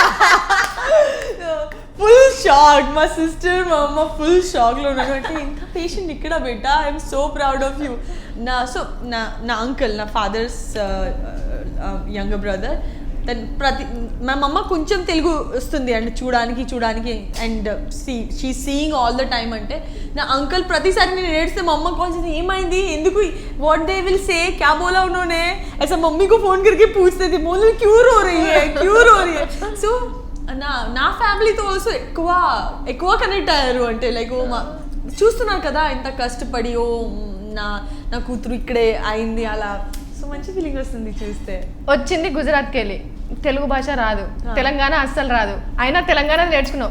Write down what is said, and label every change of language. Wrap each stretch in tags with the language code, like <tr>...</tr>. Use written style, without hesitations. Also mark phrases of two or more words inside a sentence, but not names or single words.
<en>full shock.</en> <te>మా సిస్టర్ మా అమ్మ ఫుల్ షాక్లో ఉన్నారు. అంటే ఇంత పేషెంట్ ఇక్కడ బెటా,</te> <en>I'm so proud of you.</en> <te>నా అంకుల్, నా</te> <en>father's younger brother,</en> <te>మా మమ్మ కొంచెం తెలుగు వస్తుంది అంటే చూడడానికి</te> <en>and she seeing all the time.</en> <te>అంటే నా అంకుల్ ప్రతిసారి నేను ఏడిస్తే మా అమ్మ కాల్ చేసి ఏమైంది, ఎందుకు,</te> <en>what they will say,</en> <hi>क्या बोला उन्होंने, ऐसा मम्मी को फोन करके पूछते थे, बोल क्यों रो रही है.</hi> <te>సో నా ఫ్యామిలీతో ఆల్సో ఎక్కువ కనెక్ట్ అయ్యారు. అంటే లైక్ చూస్తున్నారు కదా ఇంత కష్టపడి, నా కూతురు ఇక్కడే అయింది అలా. సో మంచి ఫీలింగ్ వస్తుంది చూస్తే. వచ్చింది గుజరాత్కి వెళ్ళి, తెలుగు భాష రాదు, తెలంగాణ అస్సలు రాదు, అయినా తెలంగాణ నేర్చుకున్నావు.</te>